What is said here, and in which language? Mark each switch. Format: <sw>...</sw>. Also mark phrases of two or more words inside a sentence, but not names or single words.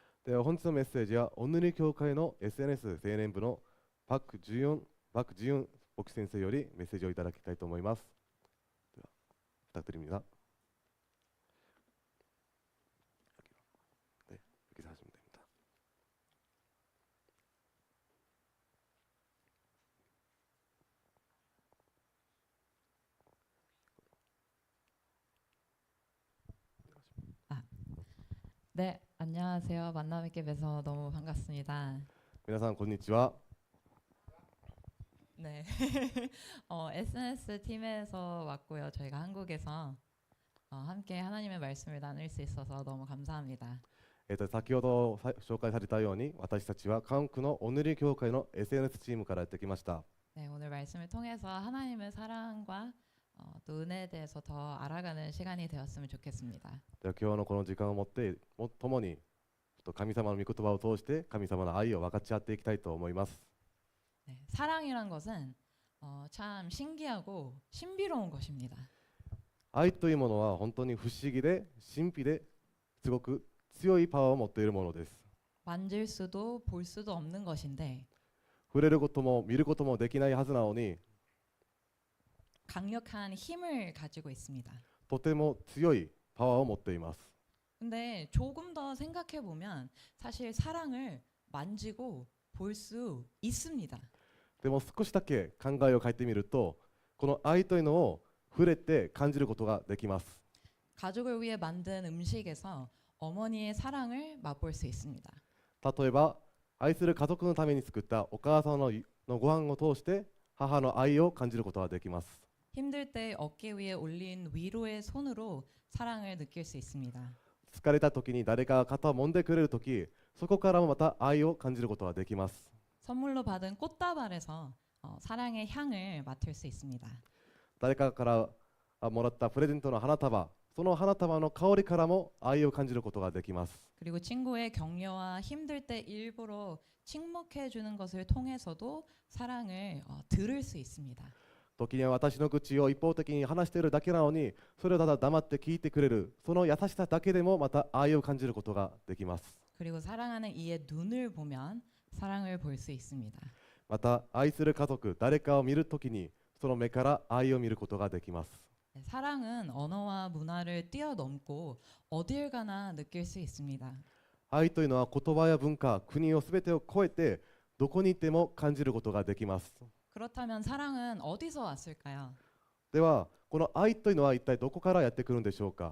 <ja>では本日のメッセージはオンヌリ教会の SNS 青年部のパク14牧師先生よりメッセージをいただきたいと思います。</ja> <ko>では 부탁드립니다。네、 이렇게 하시면 됩니다。 아, 네, 안녕하세요. 만나 뵙게 돼서 너무 반갑습니다.</ko> <ja>皆さんこんにちは。</ja> <ko>네, SNS 팀에서 왔고요. 저희가 한국에서 함께 하나님의 말씀을 나눌 수 있어서 너무 감사합니다.</ko> <ja>先ほど紹介されたように私たちは韓国のオンヌリ教会の SNS チームからやってきました。</ja> <ko>네, 오늘 말씀을 통해서 하나님의 사랑과 또 은혜에 대해서 더 알아가는 시간이 되었으면 좋겠습니다.</ko> <ja>では今日のこの時間をもって共に神様の御言葉を通して神様の愛を分かち合っていきたいと思います。</ja> <ko>네, 사랑이란 것은 참 신기하고 신비로운 것입니다.</ko> <ja>愛というものは本当に不思議で神秘ですごく強いパワーを持っているものです。</ja> <ko>만질 수도 볼 수도 없는 것인데</ko> <ja>触れることも見ることもできないはずなのに</ja> <ko>강력한 힘을 가지고 있습니다.</ko> <ja>とても強いパワーを持っています。</ja> <ko>근데 조금 더 생각해 보면 사실 사랑을 만지고 볼 수 있습니다.</ko> <ja>でも少しだけ考えを変えてみるとこの愛というのを触れて感じることができます。</ja> <ko>가족을 위해 만든 음식에서 어머니의 사랑을 맛볼 수 있습니다.</ko> <ja>例えば愛する家族のために作ったお母さんのご飯を通して母の愛を感じることができます。</ja> <ko>힘들 때 어깨 위에 올린 위로의 손으로 사랑을 느낄 수 있습니다.</ko> <ja>疲れた時に誰かが肩を揉んでくれる時そこからもまた愛を感じることができます。</ja> <ko>선물로 받은 꽃다발에서 사랑의 향을 맡을 수 있습니다.</ko> <ja>誰かからもらったプレゼントの花束その花束の香りからも愛を感じることができます。</ja> <ko>그리고 친구의 격려와 힘들 때 일부러 침묵해 주는 것을 통해서도 사랑을 들을 수 있습니다.</ko> <ja>時には私の口を一方的に話しているだけなのにそれをただ黙って聞いてくれるその優しさだけでもまた愛を感じることができます。</ja> <ko>그리고 사랑하는 이의 눈을 보면 사랑을 볼 수 있습니다.</ko> <ja>また愛する家族誰かを見るときにその目から愛を見ることができます。</ja> <ko>사랑은 언어와 문화를 뛰어넘고 어딜 가나 느낄 수 있습니다.</ko> <ja>愛というのは言葉や文化国をすべてを超えてどこにいても感じることができます。</ja> <ko>그렇다면 사랑은 어디서 왔을까요?</ko> <ja>ではこの愛というのは一体どこからやってくるんでしょうか。</ja>